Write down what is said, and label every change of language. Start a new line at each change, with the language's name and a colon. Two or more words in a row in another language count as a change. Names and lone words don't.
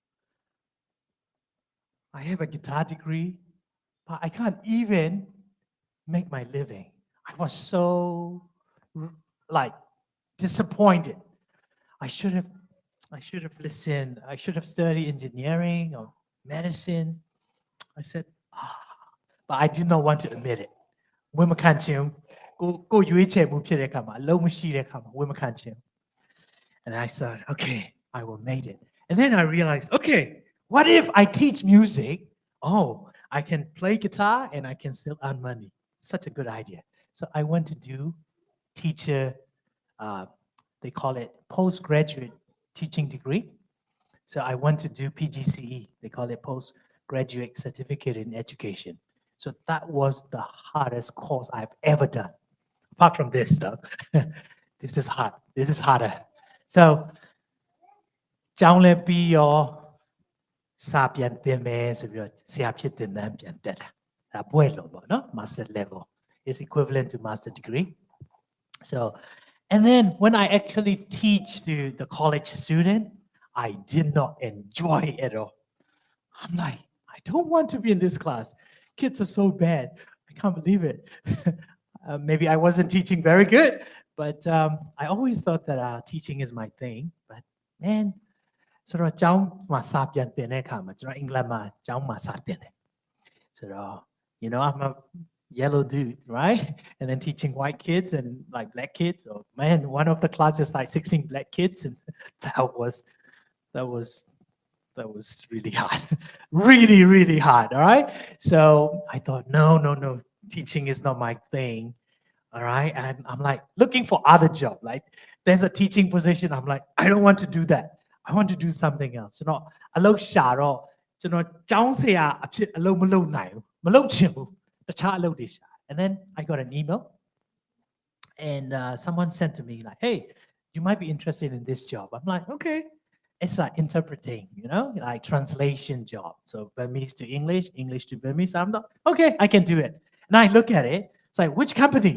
English: I have a guitar degree, but I can't even make my living. I was so like disappointed. I should have I should have listened. I should have studied engineering or medicine. I said, ah, but I did not want to admit it.
Burmese: ဝင်မခံချင်ဘူးကိုရွေးချယ်မှုဖြစ်တဲ့အခါမှာအလုံးမရှိတဲ့အခါမှာဝင်မခံချင်ဘူး
English: And I said, okay, I will make it. And then I realized, okay, what if I teach music? Oh, I can play guitar and I can still earn money. Such a good idea. So I went to do teacher, they call it postgraduate teaching degree. So I went to do PGCE. They call it postgraduate certificate in education. So that was the hardest course I've ever done. Apart from this stuff, this is hard. This is harder. So
Burmese: ကျောင်းလည်းပြီးရောစာပြန်သင်မယ်ဆိုပြီးတော့ဆရာဖြစ်တင်တန်းပြန်တက်တာဒါဘွဲ့လို့ပေါ့နော်
English: master level is equivalent to master degree. So and then when I actually teach to the college student, I did not enjoy it at all. I'm like, I don't want to be in this class. Kids are so bad. I can't believe it. Maybe I wasn't teaching very good, but I always thought that teaching is my thing. But man,
Burmese: ဆိုတော့ကျောင်းမှာစာပြန်သင်တဲ့အခါမှာကျွန်တော်အင်္ဂလိပ်မှာကျောင်းမှာစာသင်တယ်ဆိုတော့
English: you know I'm a yellow dude, right? And then teaching white kids and like black kids. So man, one of the classes like 16 black kids, and that was really hard, really hard. All right. So I thought, no, teaching is not my thing. All right. And I'm like looking for other job. Like there's a teaching position. I'm like, I don't want to do that. I want to do something else. You know,
Burmese: အလုပ်ရှာတော့ကျွန်တော်ကျောင်းဆရာအဖြစ်အလုပ်မလုပ်နိုင်ဘူးမလုပ်ချင်ဘူးတခြားအလုပ်တွေရှာ
English: And then I got an email and someone sent to me like, hey, you might be interested in this job. I'm like, okay. It's like interpreting, you know, like translation job. So Burmese to English, English to Burmese. I'm like, okay, I can do it. And I look at it. It's like, which company?